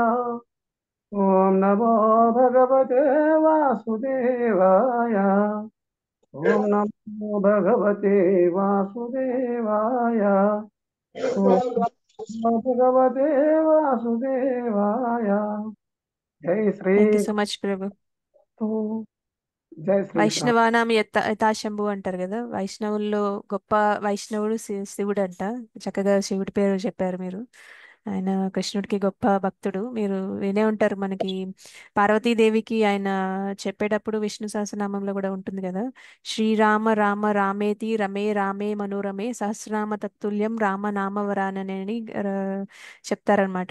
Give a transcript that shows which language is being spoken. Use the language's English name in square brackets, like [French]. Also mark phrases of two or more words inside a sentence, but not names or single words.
[Sanskrit] ఓం నమో భగవతే వాసుదేవాయ. ఓం నమో భగవతే వాసుదేవాయ. ఓం నమో భగవతే వాసుదేవాయ. జై శ్రీ [English] thank you so much ప్రభు. [Sanskrit] జై శ్రీ వైష్ణవానాం యథాశంభు [Telugu] అంటారు కదా, వైష్ణవుల్లో గొప్ప వైష్ణవుడు శివుడు అంట. చక్కగా శివుడి పేరు చెప్పారు మీరు. ఆయన కృష్ణుడికి గొప్ప భక్తుడు. మీరు వినే ఉంటారు, మనకి పార్వతీదేవికి ఆయన చెప్పేటప్పుడు విష్ణు సహస్రనామంలో కూడా ఉంటుంది కదా, [Sanskrit] శ్రీరామ రామ రామేతి రమే రామే మనోరమే సహస్రనామ తత్తుల్యం రామ నామవరానని [Telugu] చెప్తారనమాట.